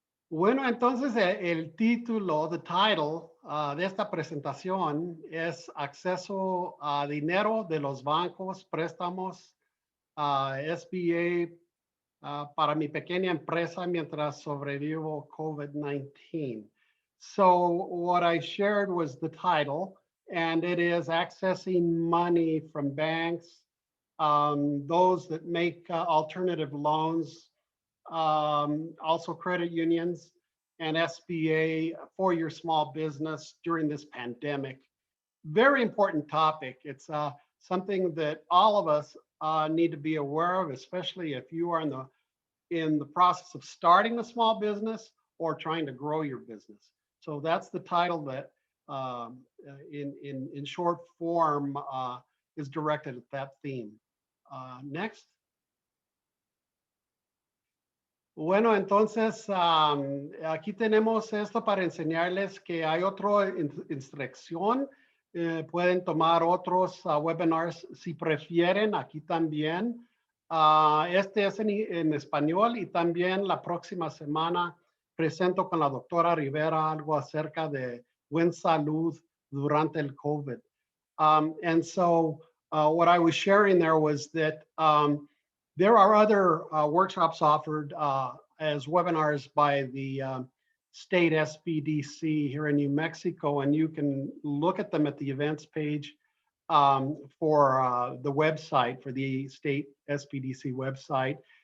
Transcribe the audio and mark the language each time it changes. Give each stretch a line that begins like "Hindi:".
Spanish: Bueno, entonces el título,
English: the title
Spanish: de esta presentación es Acceso a dinero de los bancos, préstamos, SBA para mi pequeña empresa mientras sobrevivo COVID-19.
English: So what I shared was the title, and it is accessing money from banks, those that make alternative loans, also credit unions and SBA for your small business during this pandemic. Very important topic. It's something that all of us need to be aware of, especially if you are in the process of starting a small business or trying to grow your business. So that's the title that in short form is directed at that theme. Next.
Spanish: Bueno, entonces aquí tenemos esto para enseñarles que hay otra instrucción. Pueden tomar otros webinars si prefieren, aquí también. Este es en español, y también la próxima semana presento con la doctora Rivera algo acerca de buena salud durante el COVID.
English: And so what I was sharing there was that there are other workshops offered as webinars by the state SBDC here in New Mexico, and you can look at them at the events page for the website, for the state SBDC website.